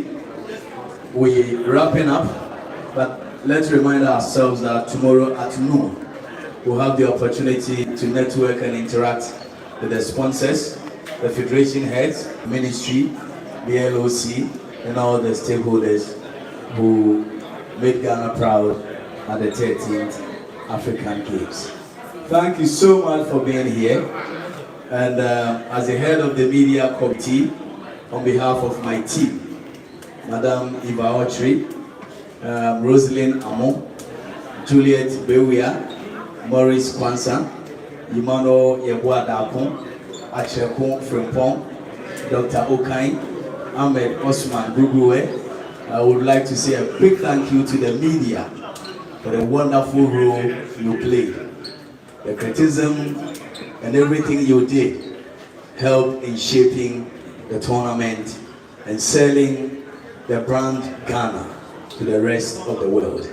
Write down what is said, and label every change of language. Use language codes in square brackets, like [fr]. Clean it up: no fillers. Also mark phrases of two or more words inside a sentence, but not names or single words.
[en] We're wrapping up, but let's remind ourselves that tomorrow at noon, we'll have the opportunity to network and interact with the sponsors, the Federation heads, ministry, the LOC, and all the stakeholders who made Ghana proud at the 13th African Games. Thank you so much for being here. And as the head of the media committee, on behalf of my team, Madam Eva Ochri, Rosalind Amon, Juliet Bewia, Maurice Kwansa, Emmanuel Yeboadakon, Achekon Frimpong, Dr. Okain, Ahmed Osman Guguwe. I would like to say a big thank you to the media for the wonderful role you played. The criticism and everything you did helped in shaping the tournament and selling the brand Ghana to the rest of the world.